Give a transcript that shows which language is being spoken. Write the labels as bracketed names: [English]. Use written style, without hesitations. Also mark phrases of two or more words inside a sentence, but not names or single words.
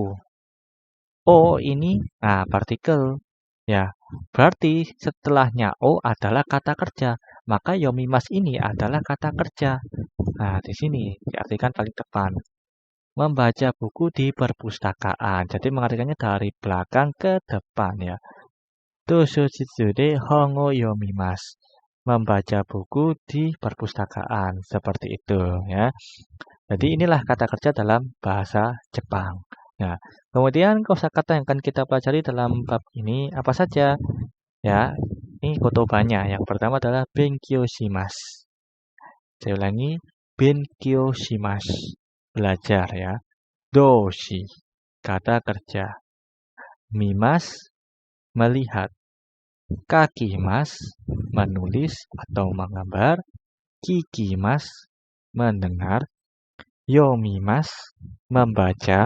[Indonesian] O ini partikel, ya. Berarti setelahnya O adalah kata kerja. Maka yomimasu ini adalah kata kerja. Nah, di sini diartikan paling depan. Membaca buku di perpustakaan. Jadi mengartikannya dari belakang ke depan, ya. [Japanese] 図書室で本を読みます. [Indonesian] Membaca buku di perpustakaan. Seperti itu, ya. Jadi inilah kata kerja dalam bahasa Jepang. Nah, kemudian kosakata yang akan kita pelajari dalam bab ini apa saja? Ya, ini kotobanya. Yang pertama adalah [Japanese] 勉強します. [Indonesian] Saya ulangi, [Japanese] 勉強します. [Indonesian] Belajar, ya. Doshi, kata kerja. Mimas, melihat. Kakimas, menulis atau menggambar. Kikimas, mendengar. Yomimas, membaca.